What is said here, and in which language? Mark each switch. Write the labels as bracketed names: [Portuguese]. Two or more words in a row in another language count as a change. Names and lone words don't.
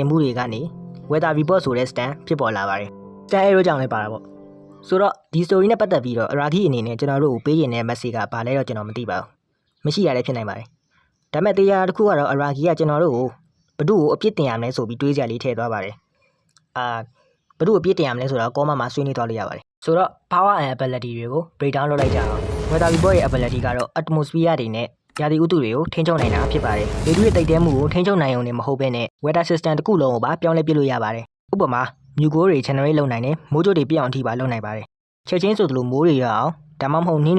[Burmese] မှုတွေကနေ [English] weather report [Burmese] ဆိုတဲ့ stand ဖြစ်ပေါ်လာပါတယ် [English] stand arrow [Burmese] ကြောင့်လည်းပါတာပေါ့ဆိုတော့ဒီ story နဲ့ပတ်သက်ပြီးတော့ Araki အနေနဲ့ကျွန်တော်တို့ကိုပေးရင်တဲ့ message ကဘာလဲတော့ကျွန်တော်မသိပါဘူးမရှိရလည်းဖြစ်နိုင်ပါတယ်ဒါမဲ့တရားတစ်ခုကတော့ Araki ကကျွန်တော်တို့ကိုဘဒုကိုအပြစ်တင်ရမယ်ဆိုပြီးတွေးကြလေးထည့်သွားပါတယ်ဘဒုကိုအပြစ်တင်ရမယ်လဲဆိုတော့ကောမမှာဆွေးနွေးသွားလို့ရပါတယ်ဆိုတော့ [English] power and ability [Burmese] တွေကို [English] break down [Burmese] လုပ်လိုက်ကြ အောင် [English] weather report [Burmese] ရဲ့ ability ကတော့ atmosphere တွေနဲ့ရာသီဥတုတွေကိုထိန်းချုပ်နိုင်တာဖြစ်ပါတယ်လေထုရဲ့တိတ်တဲမှုကိုထိန်းချုပ်နိုင်ုံနဲ့မဟုတ်ဘဲနဲ့ [English] weather system [Burmese] တစ်ခုလုံးကိုပါပြောင်းလဲပြလို့ရပါတယ်ဥပမာမြူကိုတွေ generate လုပ်နိုင်တယ်မိုးကြိုးတွေပြည့်အောင်ထိပါလုပ်နိုင်ပါတယ်ချက်ချင်းဆိုသလိုမိုးတွေရအောင်ဒါမှမဟုတ်နှင်း